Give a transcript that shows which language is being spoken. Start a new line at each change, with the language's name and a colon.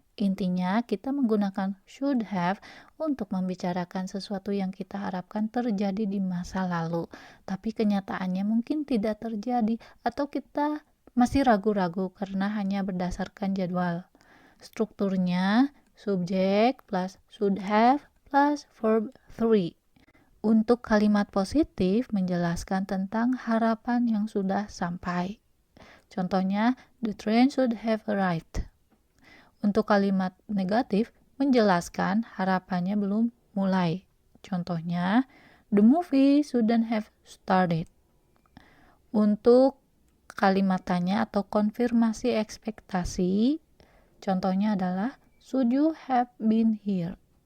Indonesian: Intinya kita menggunakan should have untuk membicarakan sesuatu yang kita harapkan terjadi di masa lalu, tapi kenyataannya mungkin tidak terjadi atau kita masih ragu-ragu karena hanya berdasarkan jadwal. Strukturnya subjek plus should have plus verb 3. Untuk kalimat positif menjelaskan tentang harapan yang sudah sampai. Contohnya,
English: the train should have arrived.
Indonesian: Untuk kalimat negatif menjelaskan harapannya belum mulai. Contohnya,
English: the movie shouldn't have started.
Indonesian: Untuk kalimat tanya atau konfirmasi ekspektasi, contohnya adalah
English: should you have been here?